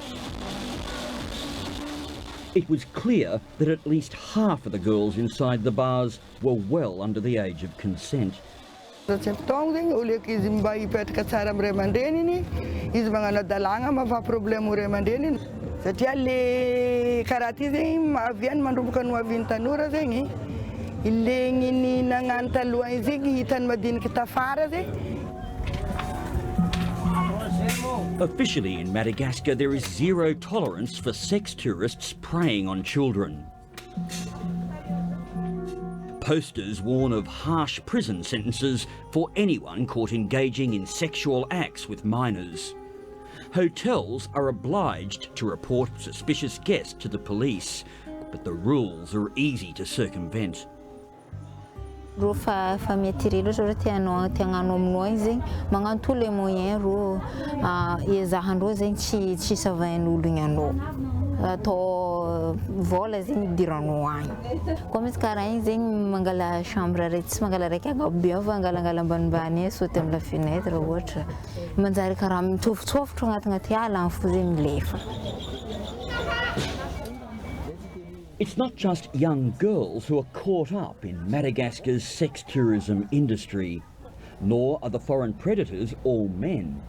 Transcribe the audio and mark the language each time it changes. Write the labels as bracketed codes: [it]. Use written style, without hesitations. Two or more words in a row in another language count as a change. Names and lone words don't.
[en] It was clear that at least half of the girls inside the bars were well under the age of consent. [mg] Satria le karaty zegny maviany mandroboka no aviany tanora zegny ilegny nagnano taloha zegny hitany madiniky tafara zegny. [en] Officially in Madagascar, there is zero tolerance for sex tourists preying on children. Posters warn of harsh prison sentences for anyone caught engaging in sexual acts with minors. Hotels are obliged to report suspicious guests to the police, but the rules are easy to circumvent. [mg] Ro fa famille ro tianano aminao zegny magnano [fr] tous les moyens [mg] ro ezahandreo zegny tsy savain'olo igny anao atao vola zegny idiranao agny koa misy karaha igny zegny mangala chambre raiky tsy mangala raiky agabe fa angalangala ambanimbany sauter amin'ny [fr] la fenêtre [mg] ohatra manjary karaha mitsofotsofotra agnaty ala fo zegny milefa. [en] It's not just young girls who are caught up in Madagascar's sex tourism industry, nor are the foreign predators all men.